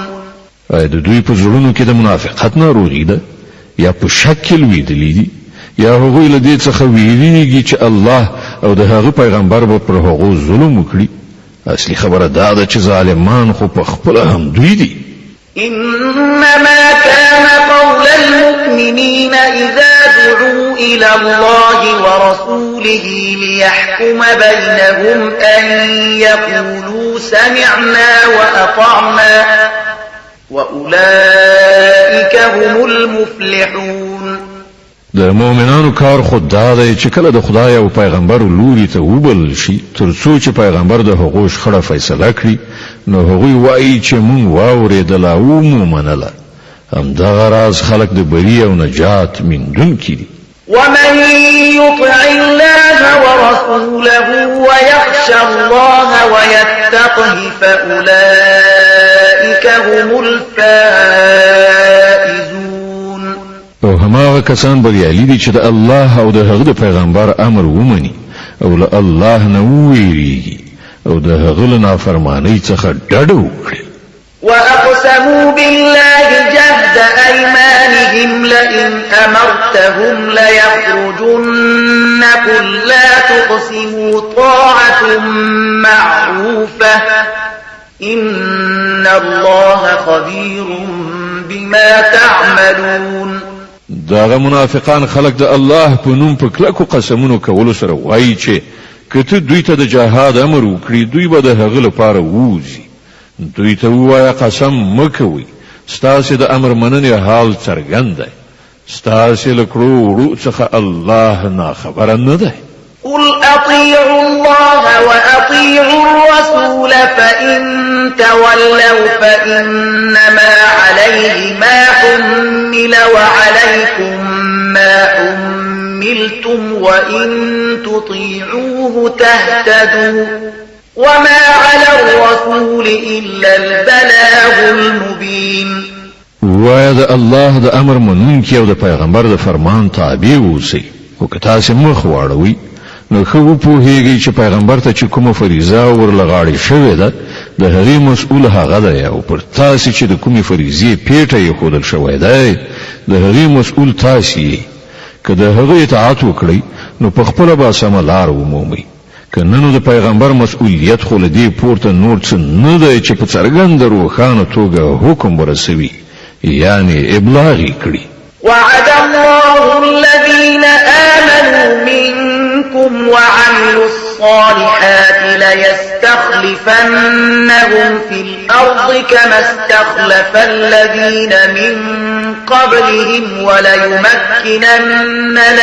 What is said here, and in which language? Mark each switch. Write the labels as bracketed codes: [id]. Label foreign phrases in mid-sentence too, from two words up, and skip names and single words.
[ps] د دوی په زړونو کې د منافقت ناروغي ده یا په شکل ویدلی دي یا هغوی له دې څخه ویریږي چې الله او د هغه پیغمبر به پر هغو ظلم وکړي. اصلي خبره دا ده چې ظالمان خو په خپل هم دوی دي. [ar] إنما كان قول المؤمنين إذا دعوا إلى الله ورسوله ليحكم بينهم أن يقولوا سمعنا وأطعنا وأولئك هم المفلحون. [ps] د مؤمنانو کار خود دا دی چې کله د خدای او پیغمبر لوري ته وبل شي ترڅو چې پیغمبر د هغو شخړه فیصله کړي نو هغوی وایي چې مونږ واورېدل او مو منله. همدغه راز خلک د بري او نجات موندونکي دي. [ar] ومن يطع الله ورسوله ويخشى الله ويتقه فأولئك هم الفائزون. [ps] او هماغه کسان بریالي دي چې د الله او د هغه د پیغمبر امر ومني او له الله نه وویریږي او د هغه له نافرمانی څخه ډډه وکړي. [ar] وأقسموا بالله جهد أيمانهم لئن أمرتهم ليخرجن قل لا تقسموا طاعة معروفة إن الله خبير بما تعملون. [ps] داغه منافقان خلق د الله په نوم په کلکو قسمونو کولو سره وایي چې کته دوی ته د جهاد امر وکړي دوی به د هغه لپاره ووځي. دوی ته وایي قسم مکوي ستاسو د امر مننې حال څرګند دی. ستاسو له کړو څخه الله نه خبر نه دی. [ar] قل أطيعوا الله وأطيعوا الرسول فإن تولوا فإنما عليه ما حمل وعليكم ما حملتم وإن تطيعوه تهتدوا وما على الرسول إلا البلاغ المبين. [ps] وایه الله د امر منونکي او د پیغمبر د فرمان تابع اوسئ. خو که تاسو مخ واړوئ نو خو پوهیږي چې پیغمبر ته چې کومه فریضه ورلغاړې شوې ده د هغې مسؤل هغه دی او پر تاسو چې د کومې فریضې پیټه یې ښودل شوی دی د هغې مسؤل تاسو یې. که د هغه اطاعت وکړئ نو په خپله به سمه لار ومومئ. که نه نو د پیغمبر مسؤلیت خو له دې پورته نور څه نه دی چې په څرګنده روښانه توګه حکم ورسوي یعنې ابلاغ یې کړي. [ar] وعد الله الذين آمنوا منكم وعملوا الصالحات ليستخلفنهم في الأرض كما استخلف الذين من قبلهم وليمكنن